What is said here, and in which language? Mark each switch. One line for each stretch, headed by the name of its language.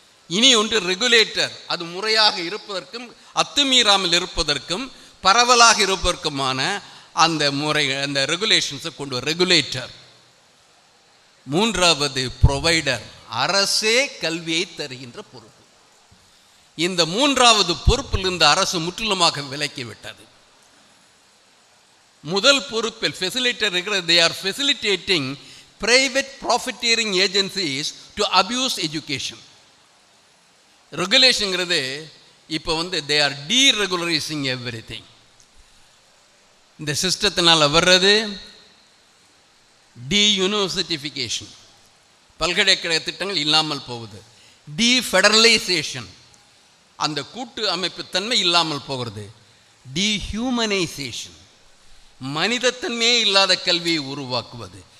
Tamil: இனி ஒன்று ரெகுலேட்டர், அது முறையாக இருப்பதற்கும் அத்துமீறாமல் இருப்பதற்கும் பரவலாக இருப்பதற்குமான அந்த முறை, அந்த ரெகுலேஷன்ஸை கொண்டு ரெகுலேட்டர். மூன்றாவது ப்ரொவைடர், அரசே கல்வியை தருகின்ற பொறுப்பு. இந்த மூன்றாவது பொறுப்பில் இந்த அரசு முற்றிலுமாக விலக்கிவிட்டது. முதல் பொறுப்பில் ஃபெசிலிட்டேட்டர் இருக்கிறது.
English: they are facilitating private profiteering agencies to abuse education.
Tamil: ரெகுலேஷன்ங்கிறது இப்போ
English: they are deregularizing everything.
Tamil: இந்த சிஸ்டத்தினால் வர்றது யூனிவர்சிட்டிஃபிகேஷன், பல்கலைக்கழக திட்டங்கள் இல்லாமல் போகுது. ஃபெடரலைசேஷன், அந்த கூட்டு அமைப்பு தன்மை இல்லாமல் போகிறது. டீஹியூமனைசேஷன், மனிதத்தன்மையே இல்லாத கல்வியை உருவாக்குவது.